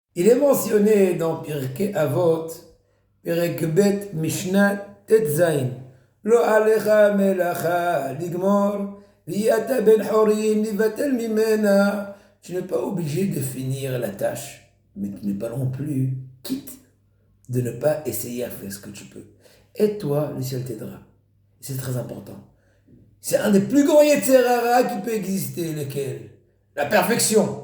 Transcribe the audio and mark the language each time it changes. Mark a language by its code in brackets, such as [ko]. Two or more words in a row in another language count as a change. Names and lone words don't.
[fr] Il est mentionné dans Pirkei Avot, [he] פרק ב׳ משנה ט״ז. לא עליך המלאכה לגמור, ולא אתה בן חורין להיבטל ממנה. [fr] Tu n'es pas obligé de finir la tâche, mais tu n'es pas non plus quitte de ne pas essayer à faire ce que tu peux. Et toi, le ciel t'aidera. C'est très important. C'est un des plus grands Yetzerara qui peut exister, lequel? La perfection.